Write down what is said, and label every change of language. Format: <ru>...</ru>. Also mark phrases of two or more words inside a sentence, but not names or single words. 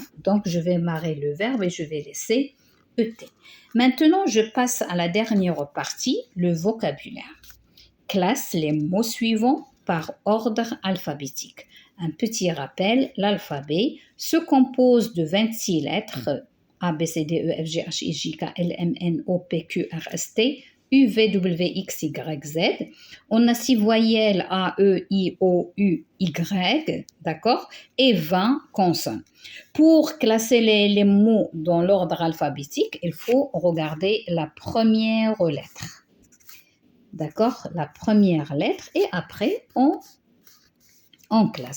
<fr>Donc, je vais marrer le verbe et je vais laisser ET. Maintenant, je passe à la dernière partie, le vocabulaire. Classe les mots suivants par ordre alphabétique. Un petit rappel, l'alphabet se compose de 26 lettres A, B, C, D, E, F, G, H, I, J, K, L, M, N, O, P, Q, R, S, T, U, V, W, X, Y, Z. On a 6 voyelles A, E, I, O, U, Y, d'accord, et 20 consonnes. Pour classer les mots dans l'ordre alphabétique, il faut regarder la première lettre. D'accord, la première lettre, et après, on classe.</fr>